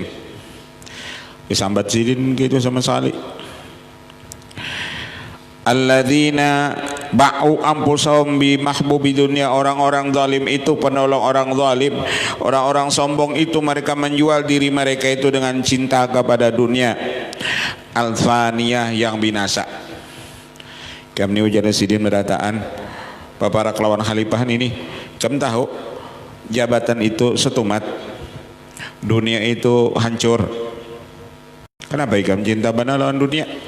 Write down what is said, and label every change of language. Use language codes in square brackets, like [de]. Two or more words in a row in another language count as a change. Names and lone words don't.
[bjn] Disambat sidin gitu sama sekali. [ar] الذين باعوا أنفسهم بمحبوب الدنيا, [id] orang-orang zalim itu penolong orang zalim, orang-orang sombong itu mereka menjual diri mereka itu dengan cinta kepada dunia al-faniyah yang binasa. [bjn] Kami ujar sidin berataan para kelawan khalifah ini, kamu tahu jabatan itu setumat, dunia itu hancur. Kenapa kamu cinta bana lawan dunia?